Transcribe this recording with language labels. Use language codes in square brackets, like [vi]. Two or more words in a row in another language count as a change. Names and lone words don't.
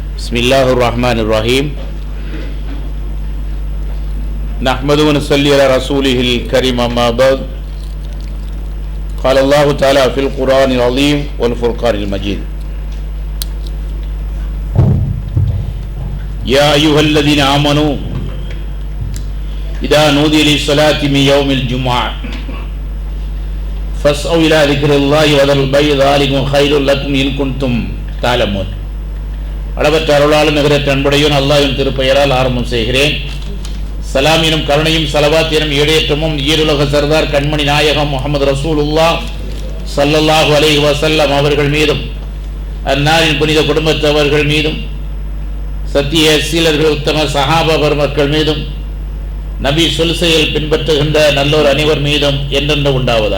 [ar] بسم الله الرحمن الرحيم. نحمده ونصلي على رسوله الكريم. أما بعد. قال الله تعالى في القرآن العظيم والفرقان المجيد: يا أيها الذين آمنوا إذا نودي للصلاة من يوم الجمعة فاسعوا إلى ذكر الله وذروا البيع ذلكم خير لكم إن كنتم تعلمون. [ta] அளவற்ற அருளாலும் நிகரற்ற அன்புடையோன் அல்லாஹ்வின் திருப்பெயரால் ஆரம்பம் செய்கிறேன். சலாம் எனும் கருணையும் ஸலவாத் எனும் ஈடேற்றமும் ஈருலக சர்தார் கண்மணி நாயகம் முஹம்மது [ar] رسول الله صلى الله عليه وسلم [ta] அவர்கள் மீதும் அன்னாரின் புனித குடும்பத்தவர்கள் மீதும் சத்திய சீலர்கள் உத்தம சஹாபா பெருமக்கள் மீதும் நபி சொல் செயல் பின்பற்றுகின்ற நல்லோர் அனைவர் மீதும் என்றென்று உண்டாவதாக.